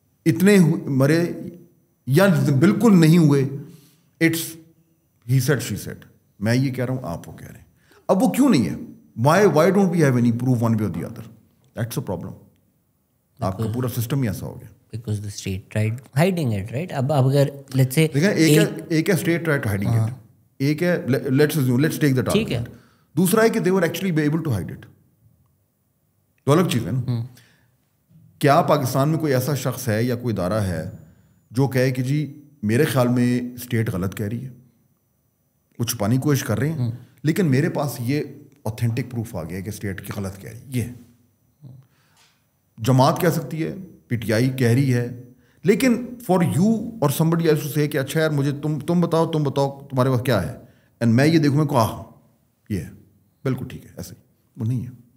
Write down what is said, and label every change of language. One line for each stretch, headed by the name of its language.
Urdu: اتنے مرے یا بالکل نہیں ہوئے,
English: It's he said she said.
Urdu: میں یہ کہہ رہا ہوں, آپ وہ کہہ رہے ہیں. اب وہ کیوں نہیں ہے؟
English: Why don't we have any proof one way or the other? That's a problem.
Urdu: آپ کا پورا سسٹم ہی ایسا ہو گیا.
English: Because the state tried hiding it, right?
Urdu: اب اگر
English: let's say
Urdu: ایک ہے
English: state tried hiding it,
Urdu: ایک ہے
English: let's take that argument.
Urdu: دوسرا ہے کہ
English: they were actually able to hide it.
Urdu: تو الگ چیز ہے نا. کیا پاکستان میں کوئی ایسا شخص ہے یا کوئی ادارہ ہے جو کہے کہ جی میرے خیال میں اسٹیٹ غلط کہہ رہی ہے, وہ چھپانے کی کوشش کر رہے ہیں, لیکن میرے پاس یہ اوتھینٹک پروف آ گیا کہ اسٹیٹ کی غلط کہہ رہی ہے. یہ جماعت کہہ سکتی ہے, پی ٹی آئی کہہ رہی ہے, لیکن
English: for you or somebody else to say
Urdu: کہ اچھا یار مجھے تم بتاؤ تمہارے پاس کیا ہے, اینڈ میں یہ دیکھوں میں کو یہ ہے بالکل ٹھیک ہے, ایسے ہی وہ نہیں ہے.